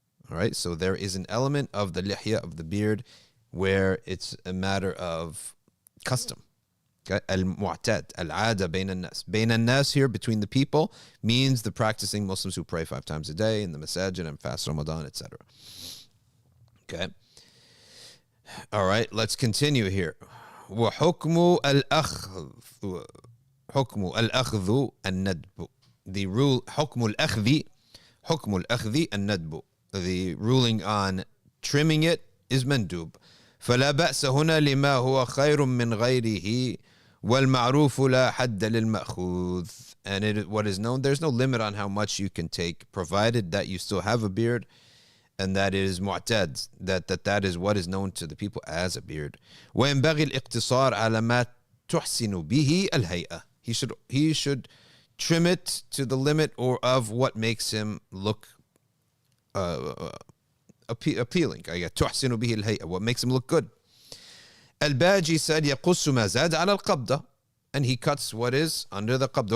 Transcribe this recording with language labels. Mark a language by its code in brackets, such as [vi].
[en] All right, so there is an element of the lihya, of the beard, where it's a matter of custom. Okay, [ar] al-mu'tad, al-'ada bayna an-nas. [en] Bayna an-nas here, between the people, means the practicing Muslims who pray 5 times a day in the masajid and fast Ramadan, etc. Okay. All right, let's continue here. [ar] وحكم الأخذ حكم الأخذ الندب. [en] The rule [ar] حكم الأخذ الندب. [en] The ruling on trimming it is mandub. [ar] فلا بأس هنا لما هو خير من غيره والمعروف لا حد للمأخوذ. [en] And what is known, there's no limit on how much you can take, provided that you still have a beard, and that it is mu'tad, that is what is known to the people as a beard. [ar] وينبغي الاقتصار على ما تحسن به الهيئة. [en] He should trim it to the limit or of what makes him look appealing. [ar] تحسن به الهيئة, [en] what makes him look good. الباجي said [ar] يقص ما زاد على القبضة, [en] and he cuts what is under the قبضة.